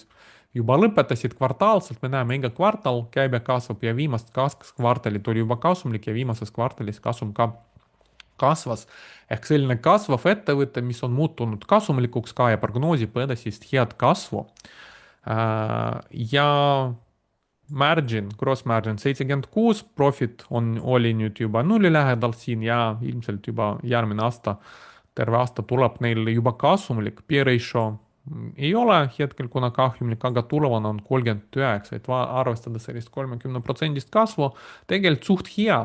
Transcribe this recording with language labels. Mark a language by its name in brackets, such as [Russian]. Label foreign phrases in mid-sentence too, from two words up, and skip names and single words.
[Estonian] Juba lõpetasid kvartaalselt, me näeme iga kvartal käibe kasvab ja viimast kvartalit oli juba kasumlik ja viimases kvartalis kasum ka kasvas. Ehk selline kasvav ettevõte, mis on muutunud kasumlikuks ka ja prognoosib edasist head kasvu. Ja margin, [English] gross margin [Estonian] 76, profit oli nüüd juba nulli lähedal siin ja ilmselt juba järgmine aasta, terve aasta tuleb neil juba kasumlik. [English] P ratio [Estonian] ei ole hetkel kuna kahjumlik, aga tulevane on 39, et arvestada sellist 30% kasvu, tegelikult suht hea.